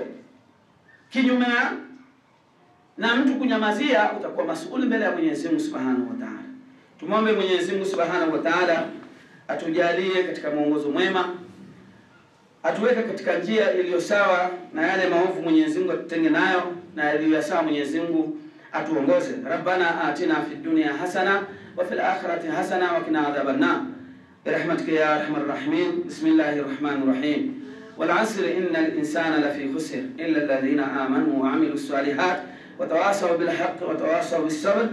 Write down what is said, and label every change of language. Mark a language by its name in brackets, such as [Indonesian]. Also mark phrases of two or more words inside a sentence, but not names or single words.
[Swahili] Kinyume na mtu kunyamazia, utakuwa masuuli mbele ya Mwenyezi Mungu [Arabic] سبحانه وتعالى. [Swahili] Tumombe Mwenyezi Mungu [Arabic] سبحانه وتعالى [Swahili] atujalie katika mwongozo mwema, atuweke katika njia iliyo sawa, na yale maovu Mwenyezi Mungu atutenge nayo, na yaliyo sawa Mwenyezi Mungu atuongoze. [Arabic] ربنا آتنا في الدنيا حسنة وفي الآخرة حسنة وقنا عذاب النار. برحمتك يا أرحم الراحمين. بسم الله الرحمن الرحيم. والعصر إن الإنسان لفي خسر إلا الذين آمنوا وعملوا الصالحات وتواصوا بالحق وتواصوا بالصبر.